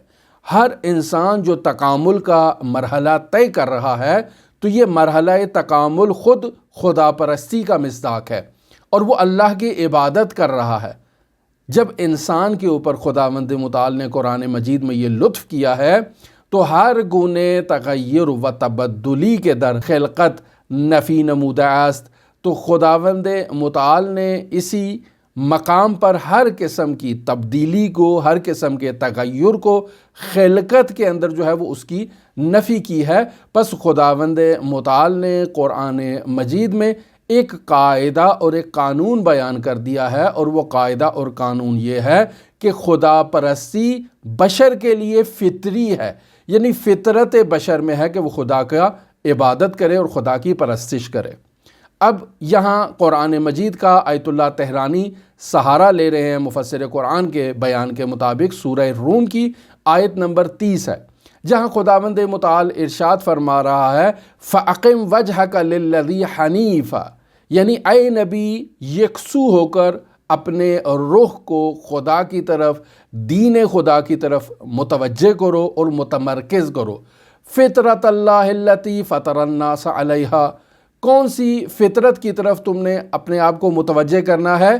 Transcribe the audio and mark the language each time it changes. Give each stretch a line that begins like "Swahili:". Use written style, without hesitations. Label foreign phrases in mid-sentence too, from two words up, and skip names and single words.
Urdu: ہر انسان جو تکامل کا مرحلہ طے کر رہا ہے تو یہ مرحلہ تکامل خود خدا پرستی کا مصداق ہے اور وہ اللہ کی عبادت کر رہا ہے۔ جب انسان کے اوپر خداوند متعال نے قرآن مجید میں یہ لطف کیا ہے تو
Persian: ہر گونے تغیر و تبدلی کے در خلقت نفی نموده است.
Urdu: تو خداوند متعال نے اسی مقام پر ہر قسم کی تبدیلی کو، ہر قسم کے تغیر کو خلقت کے اندر جو ہے وہ اس کی نفی کی ہے. پس خداوند متعال نے قرآن مجید میں ایک قاعدہ اور ایک قانون بیان کر دیا ہے، اور وہ قاعدہ اور قانون یہ ہے کہ خدا پرستی بشر کے لیے فطری ہے. یعنی فطرت بشر میں ہے کہ وہ خدا کا عبادت کرے اور خدا کی پرستش کرے. اب یہاں قرآن مجید کا آیت اللہ تہرانی سہارا لے رہے ہیں مفسر قرآن کے بیان کے مطابق سورہ روم کی آیت نمبر 30 ہے، جہاں خداوند متعال ارشاد فرما رہا ہے
Arabic: فَأَقِمْ وَجْهَكَ لِلَّذِي حَنِيفًا،
Urdu: یعنی اے نبی یکسو ہو کر اپنے رخ کو خدا کی طرف، دین خدا کی طرف متوجہ کرو اور متمرکز کرو.
Arabic: فطرت اللہ التی فطر الناس علیہا،
Urdu: کون سی فطرت کی طرف تم نے اپنے آپ کو متوجہ کرنا ہے؟